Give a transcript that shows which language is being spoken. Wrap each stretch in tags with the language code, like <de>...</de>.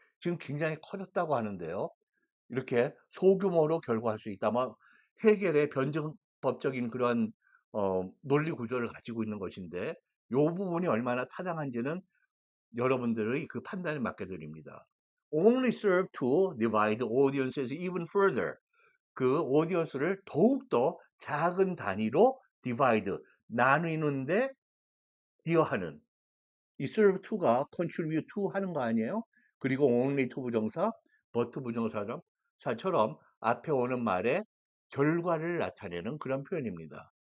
<ko>지금 굉장히 커졌다고 하는데요. 이렇게 소규모로 결과할 수 있다. 막 해겔의 변증법적인 그런 논리 구조를 가지고 있는 것인데 요 부분이 얼마나 타당한지는 여러분들의 그 판단에 맡겨 드립니다.</ko> <en>Only serve to divide audiences even further.</en> <ko>그 오디언스를 더욱더 작은 단위로 divide, 나누는데 기여하는 이 serve to 가 contribute to 하는 거 아니에요? 그리고 only to 부정사, but 부정사처럼 앞에 오는 말의 결과를 나타내는 그런 표현입니다.</ko>